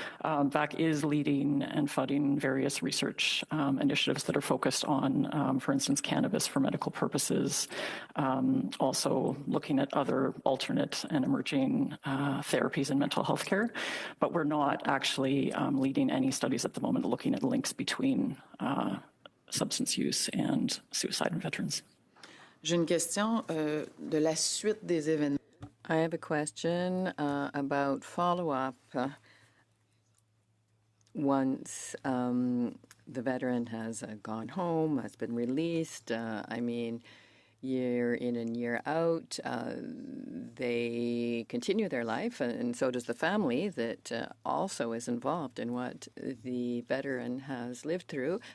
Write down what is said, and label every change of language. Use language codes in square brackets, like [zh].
[en] VAC is leading and funding various research initiatives that are focused on, for instance, cannabis for medical purposes, also looking at other alternate and emerging therapies in mental health care, but we're not actually leading any studies at the moment looking at links between substance use and suicide in veterans. [fr] J'ai une question de la suite des événements. [en] I have a question about follow-up once the veteran has gone home, has been released. Year in and year out, they continue their life, and so does the family that also is involved in what the veteran has lived through.